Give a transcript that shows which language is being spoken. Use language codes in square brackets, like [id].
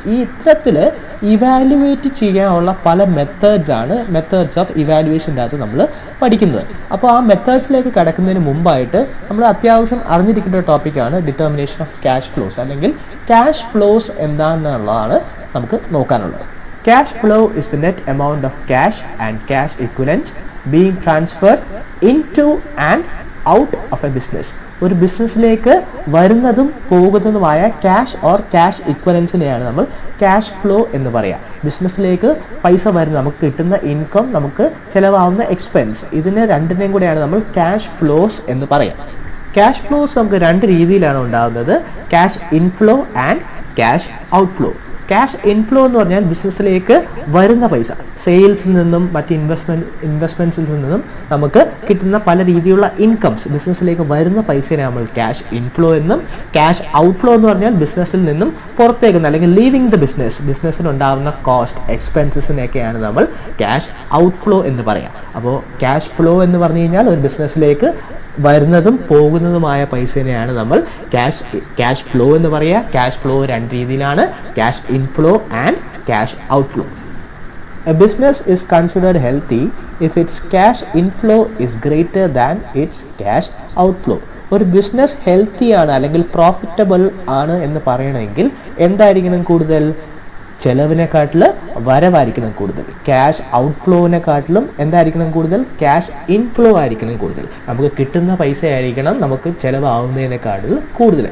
[ml] ഈ ഇത്തരത്തിൽ ഇവാലുവേറ്റ് ചെയ്യാനുള്ള പല മെത്തേഡ്സ് ഓഫ് ഇവാലുവേഷൻ്റെ അകത്ത് നമ്മൾ പഠിക്കുന്നത്. അപ്പോൾ ആ മെത്തേഡ്സിലേക്ക് കടക്കുന്നതിന് മുമ്പായിട്ട് നമ്മൾ അത്യാവശ്യം അറിഞ്ഞിരിക്കേണ്ട ടോപ്പിക്കാണ് ഡിറ്റർമിനേഷൻ ഓഫ് ക്യാഷ് ഫ്ലോസ്, അല്ലെങ്കിൽ ക്യാഷ് ഫ്ലോസ് എന്താണെന്നുള്ളതാണ് നമുക്ക് നോക്കാനുള്ളത്. [en] Cash flow is the net amount of cash and cash equivalents being transferred into and out of a business. [ml] ഒരു ബിസിനസ്സിലേക്ക് വരുന്നതും പോകുന്നതുമായ ക്യാഷ് ഓർ ക്യാഷ് ഇക്വലൻസിനെയാണ് നമ്മൾ ക്യാഷ് ഫ്ലോ എന്ന് പറയാം. ബിസിനസ്സിലേക്ക് പൈസ വരുന്ന, നമുക്ക് കിട്ടുന്ന ഇൻകം, നമുക്ക് ചിലവാകുന്ന എക്സ്പെൻസ്, ഇതിനെ രണ്ടിനെയും കൂടെയാണ് നമ്മൾ ക്യാഷ് ഫ്ലോസ് എന്ന് പറയാം. ക്യാഷ് ഫ്ലോസ് നമുക്ക് രണ്ട് രീതിയിലാണ് ഉണ്ടാകുന്നത്, cash inflow and cash outflow. Cash inflow എന്ന് പറഞ്ഞാൽ ബിസിനസ്സിലേക്ക് വരുന്ന പൈസ, സെയിൽസിൽ നിന്നും മറ്റ് ഇൻവെസ്റ്റ്മെൻറ്റ്സിൽ നിന്നും നമുക്ക് കിട്ടുന്ന പല രീതിയിലുള്ള ഇൻകംസ്, ബിസിനസ്സിലേക്ക് വരുന്ന പൈസയെ നമ്മൾ ക്യാഷ് ഇൻഫ്ലോ എന്നും, ക്യാഷ് ഔട്ട്ഫ്ലോ എന്ന് പറഞ്ഞാൽ ബിസിനസ്സിൽ നിന്നും പുറത്തേക്ക് അല്ലെങ്കിൽ ലീവിങ് ദ ബിസിനസ്സിനുണ്ടാകുന്ന കോസ്റ്റ് എക്സ്പെൻസസിനെയൊക്കെയാണ് നമ്മൾ ക്യാഷ് ഔട്ട്ഫ്ലോ എന്ന് പറയാം. അപ്പോൾ ക്യാഷ് ഫ്ലോ എന്ന് പറഞ്ഞു കഴിഞ്ഞാൽ ഒരു ബിസിനസ്സിലേക്ക് വരുന്നതും പോകുന്നതുമായ പൈസേനെയാണ് നമ്മൾ ക്യാഷ് ഫ്ലോ എന്ന് പറയുക. ക്യാഷ് ഫ്ലോ രണ്ട് രീതിയിലാണ്, cash inflow and cash outflow. [en] A business is considered healthy if its cash inflow is greater than its cash outflow. [ml] ഒരു ബിസിനസ് ഹെൽത്തി ആണ് അല്ലെങ്കിൽ പ്രോഫിറ്റബിൾ ആണ് എന്ന് പറയണമെങ്കിൽ എന്തായിരിക്കണം കൂടുതൽ? ചെലവിനെക്കാട്ടിൽ വരവായിരിക്കണം കൂടുതൽ. ക്യാഷ് ഔട്ട്ഫ്ലോവിനെക്കാട്ടിലും എന്തായിരിക്കണം കൂടുതൽ? ക്യാഷ് ഇൻഫ്ലോ ആയിരിക്കണം കൂടുതൽ. നമുക്ക് കിട്ടുന്ന പൈസ ആയിരിക്കണം നമുക്ക് ചിലവാകുന്നതിനേക്കാട്ടിൽ കൂടുതൽ.